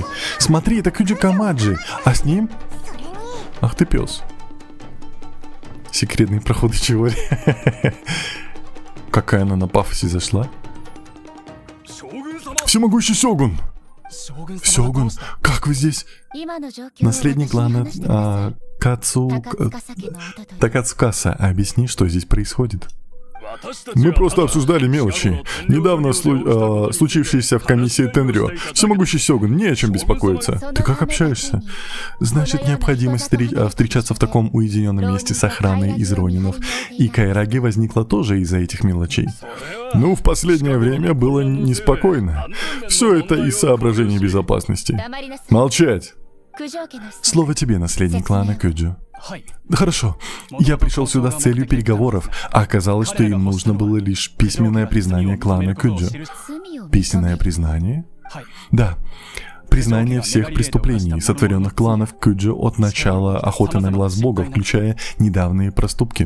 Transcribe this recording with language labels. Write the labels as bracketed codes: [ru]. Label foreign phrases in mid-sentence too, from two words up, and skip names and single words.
[ru] Смотри, это Кюджи Камаджи. А с ним... Ах ты пес. Секретные проходы Чиори. Какая она на пафосе зашла. Всемогущий Сёгун! Сёгун, как вы здесь? [ja] 今の状況を [ru] Наследник клана [ja] 私に話してください。 [ru] Кацу... [ja] 高塚家の跡という [ru] Такацукаса, объясни, что здесь происходит. Мы просто обсуждали мелочи. Недавно случившееся в комиссии Тенрё. Всемогущий Сёгун, не о чем беспокоиться. Ты как общаешься? Значит, необходимо встречаться в таком уединенном месте с охраной из ронинов. И Кайраги возникла тоже из-за этих мелочей. Ну, в последнее время было неспокойно. Все это из соображений безопасности. Молчать! [ja] 九条家の人 [ru] Слово тебе, наследник клана Кюджу. Хорошо. Я пришел сюда с целью переговоров, а оказалось, что им нужно было лишь письменное признание клана Кюджу. [ja] 罪を [ru] Письменное признание? Да. Признание всех преступлений, сотворенных кланов Кюджу от начала охоты на глаз бога, включая недавние проступки.